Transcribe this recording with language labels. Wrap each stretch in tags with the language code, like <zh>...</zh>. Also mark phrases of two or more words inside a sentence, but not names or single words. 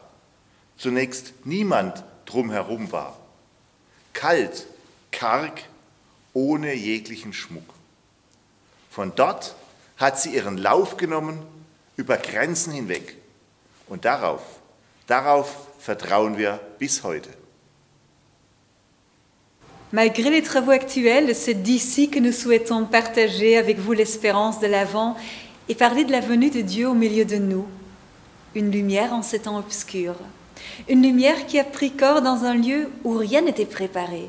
<de>Zunächst niemand drumherum war. Kalt, karg, ohne jeglichen Schmuck. Von dort hat sie ihren Lauf genommen, über Grenzen hinweg. Und darauf vertrauen wir bis heute.</de> <fr>Malgré les travaux actuels, c'est d'ici que nous souhaitons partager avec vous l'espérance de l'Avent et parler de la venue de Dieu au milieu de nous. Une lumière en ces temps obscurs. Une lumière qui a pris corps dans un lieu où rien n'était préparé.</fr>